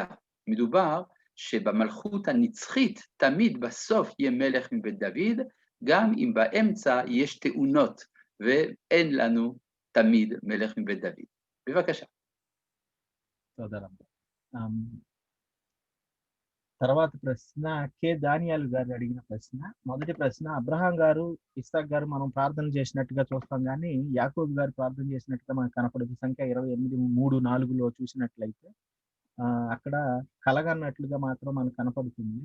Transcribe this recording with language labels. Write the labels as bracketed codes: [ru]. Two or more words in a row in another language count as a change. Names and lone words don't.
[he] מדובר שבמלכות הנצחית תמיד בסוף יהיה מלך מבית דוד, גם אם באמצע יש תאונות, ואין לנו תמיד מלך מבית דוד. בבקשה. תודה רבה. [te] తర్వాత ప్రశ్న కె దానియాల్ గారు అడిగిన ప్రశ్న. మొదటి ప్రశ్న, అబ్రహాం గారు, ఇస్సాక్ గారు మనం ప్రార్థన చేసినట్టుగా చూస్తాం కానీ యాకోబు గారు ప్రార్థన చేసినట్టుగా మనకు కనపడదు. సంఖ్య 28:3-4లో చూసినట్లయితే అక్కడ కలగన్నట్లుగా మాత్రం మనకు కనపడుతుంది.